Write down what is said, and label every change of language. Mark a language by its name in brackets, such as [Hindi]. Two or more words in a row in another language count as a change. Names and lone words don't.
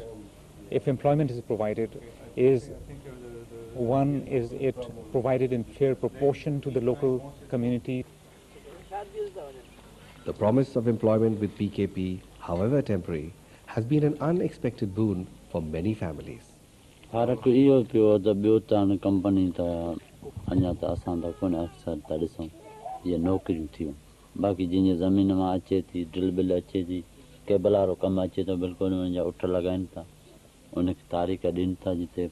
[English] If employment is provided, is it provided in fair proportion to the local community? The promise of employment with PKP, however temporary, has been an unexpected boon for many families. [Sindhi] बाकी जिन ज़मीन में अचे थी ड्रिल बिल अचे थी केबल वारो कमु अचे थो बिल्कुलु उनजा उठ लॻाइनि था उनखे तारीख़ ॾियनि था जिते